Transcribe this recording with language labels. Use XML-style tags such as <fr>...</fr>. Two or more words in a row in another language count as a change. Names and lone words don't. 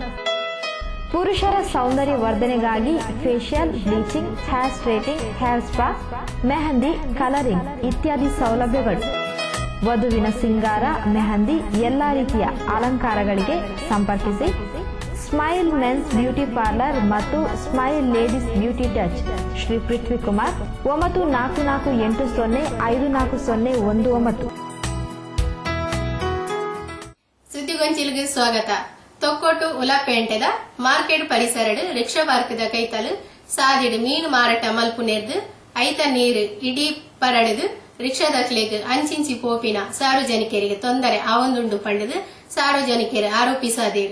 <kn>ಪುರುಷರ ಸೌಂದರ್ಯ ವರ್ಧನೆಗಾಗಿ ಫೇಶಿಯಲ್, ಬ್ಲೀಚಿಂಗ್,</kn> <en>hair straightening, hair spa,</en> <kn>ಮೆಹಂದಿ, ಕಲರಿಂಗ್ ಇತ್ಯಾದಿ ಸೌಲಭ್ಯಗಳು. ವಧುವಿನ ಸಿಂಗಾರ, ಮೆಹಂದಿ, ಎಲ್ಲಾ ರೀತಿಯ ಅಲಂಕಾರಗಳಿಗೆ ಸಂಪರ್ಕಿಸಿ ಸ್ಮೈಲ್ ಮೆನ್ಸ್ ಬ್ಯೂಟಿ ಪಾರ್ಲರ್ ಮತ್ತು ಸ್ಮೈಲ್ ಲೇಡೀಸ್ ಬ್ಯೂಟಿ ಟಚ್, ಶ್ರೀ ಪೃಥ್ವಿ ಕುಮಾರ್, 9448054019. ಸುದ್ದಿಗೊಂಚಿಲ್ಗೆ ಸ್ವಾಗತ.</kn> <tcy>ತೊಕ್ಕೊಟ್ಟು ಉಲಪೇಂಟೆದ ಮಾರ್ಕೆಟ್ ಪರಿಸರಡು ರಿಕ್ಷಾ ಪಾರ್ಕ್ದ ಕೈತಲು ಸಾದಿಡು ಮೀನು ಮಾರಾಟ ಮಲ್ಪು ನೆರ್ದು ಐತ ನೀರು ಇಡೀ ಪರಡಿದು ರಿಕ್ಷಾದಕ್ಲೆಗ್ ಅಂಚಿಂಚಿ ಪೋಪಿನ ಸಾರ್ವಜನಿಕರಿಗೆ ತೊಂದರೆ ಆವೊಂದುಂಡು ಪಂಡದು ಸಾರ್ವಜನಿಕರು ಆರೋಪಿಸಾದೇರು.</tcy>